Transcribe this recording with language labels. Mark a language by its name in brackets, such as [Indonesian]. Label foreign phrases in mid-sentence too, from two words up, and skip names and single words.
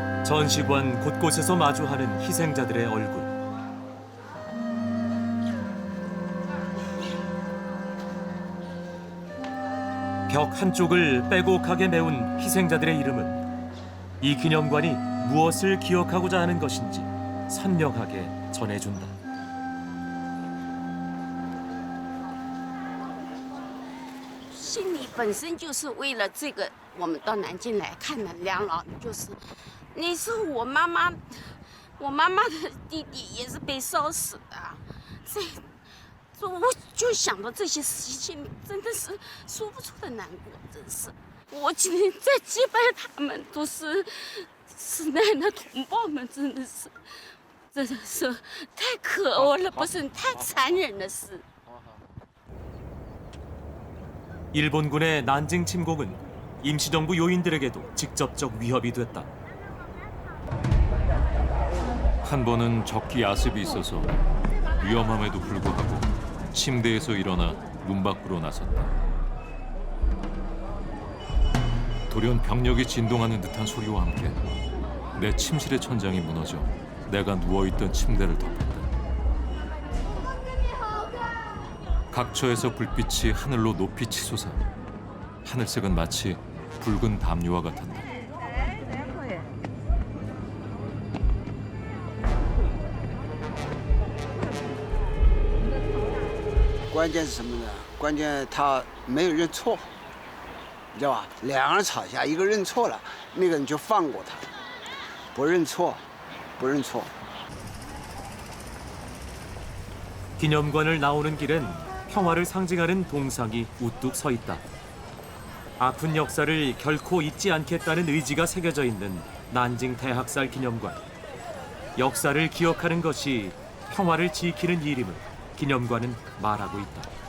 [Korean] 전시관 곳곳에서 마주하는 희생자들의 얼굴. 벽 한쪽을 빼곡하게 메운 희생자들의 이름은 이 기념관이 무엇을 기억하고자 하는 것인지 선명하게 전해준다. [Chinese] 心里本身就是为了这个，我们到南京来看的。梁老就是那时候我妈妈的弟弟也是被烧死的，所以我就想到这些事情，真的是说不出的难过，真是。我今天在祭拜他们，都是奶奶同胞们，真的是太可恶了，不是太残忍的事。 [Korean] 일본군의 난징 침공은 임시정부 요인들에게도 직접적 위협이 됐다. 한 번은 적기 야습이 있어서 위험함에도 불구하고 침대에서 일어나 문 밖으로 나섰다. 돌연 병력이 진동하는 듯한 소리와 함께 내 침실의 천장이 무너져 내가 누워있던 침대를 덮었다. 각처에서 불빛이 하늘로 높이 치솟아 하늘색은 마치 붉은 담요와 같았다. [Chinese] 关键是什么呢？关键他没有认错，你知道吧？两个人吵架，一个认错了，那个人就放过他，不认错，不认错。 [Korean] 기념관을 나오는 길엔 평화를 상징하는 동상이 우뚝 서 있다. 아픈 역사를 결코 잊지 않겠다는 의지가 새겨져 있는 난징 대학살 기념관. 역사를 기억하는 것이 평화를 지키는 일임을 기념관은 말하고 있다.